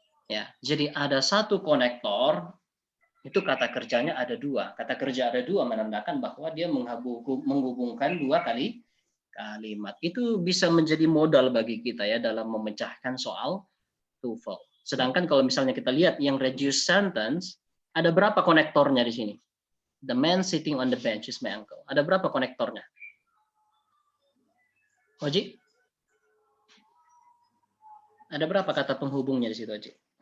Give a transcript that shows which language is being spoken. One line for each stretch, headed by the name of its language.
Indonesian: Ya, jadi ada satu konektor. Itu kata kerjanya ada dua. Kata kerja ada dua menandakan bahwa dia menghubungkan dua kalimat. Itu bisa menjadi modal bagi kita ya dalam memecahkan soal TOEFL. Sedangkan kalau misalnya kita lihat yang reduced sentence, ada berapa konektornya di sini?
English: The man sitting on the bench is my uncle.
Indonesian: Ada berapa konektornya? Oji? Ada berapa kata penghubungnya di situ, Oji?